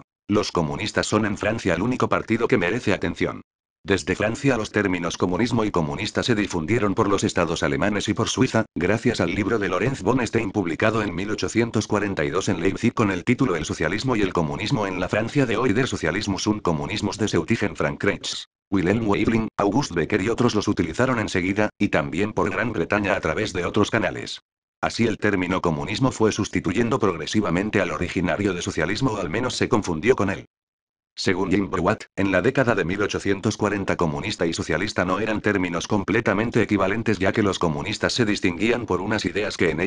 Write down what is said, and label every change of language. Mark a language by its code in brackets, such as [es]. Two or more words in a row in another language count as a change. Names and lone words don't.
[es] Los comunistas son en Francia el único partido que merece atención. Desde Francia los términos comunismo y comunista se difundieron por los estados alemanes y por Suiza, gracias al libro de Lorenz von Stein publicado en 1842 en Leipzig con el título El socialismo y el comunismo en la Francia de hoy, [de] Der Sozialismus und Kommunismus des heutigen Frankreichs. [es] Wilhelm Weibling, August Becker y otros los utilizaron enseguida, y también por Gran Bretaña a través de otros canales. Así el término comunismo fue sustituyendo progresivamente al originario de socialismo, o al menos se confundió con él. Según James Watt, en la década de 1840 comunista y socialista no eran términos completamente equivalentes, ya que los comunistas se distinguían por unas ideas que en